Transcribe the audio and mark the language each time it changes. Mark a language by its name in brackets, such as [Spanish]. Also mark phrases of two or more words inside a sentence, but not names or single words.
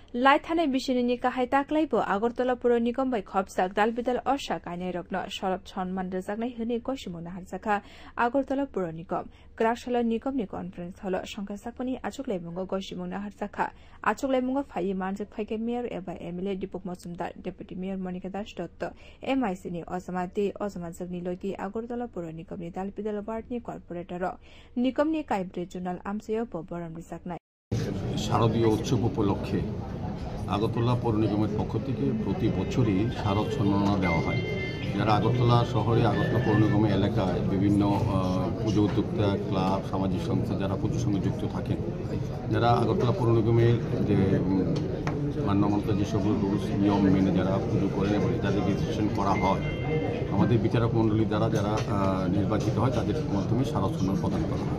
[Kok Borok] लाइथानाय बिसिनि गाहाय ताक्लाइबो आगरतला पुर निगम बै खबसाक दालबिदाल अशा गायनाय रग्न सरब सन्मान रोजागनाय होने गसिमुना हारजाखा आगरतला पुर निगम ग्राकशाला निगमनि कन्फरेन्स हल संखासाकनि आचुकलाइमुंगो गसिमुना हारजाखा आचुकलाइमुंगो फाइ मानजक फाइके मेयर एबा एमएलए दीपक मजुमदार डेपुटी मेयर मनिका दास दत्त एमआईसी नि अजमाजकनि लगी आगरतला पुर निगमनि दालबिदाल वार्डनि कर्पोरेटर निगमनि काइब्रे जुनाल आमसेय बरम रिजाकनाय [Bangla] শারদীয় উৎসব উপলক্ষে আগরতলা পৌর নিগমের পক্ষ থেকে প্রতি বছরই শারদ সম্মাননা দেওয়া হয়। যারা আগরতলা শহরে আগরতলা পৌর নিগমের এলাকায় বিভিন্ন পুজো উদ্যোক্তা ক্লাব সামাজিক সংস্থা যারা পুজোর সঙ্গে যুক্ত থাকেন, যারা আগরতলা পৌর নিগমের যে মান্যমন্ত্র যেসব রুলস নিয়ম মেনে যারা পুজো করেন এবং তাদের রেজিস্ট্রেশন করা হয়, আমাদের বিচারক মণ্ডলী দ্বারা যারা নির্বাচিত হয় তাদের মাধ্যমে শারদ সম্মান প্রদান করা হয়।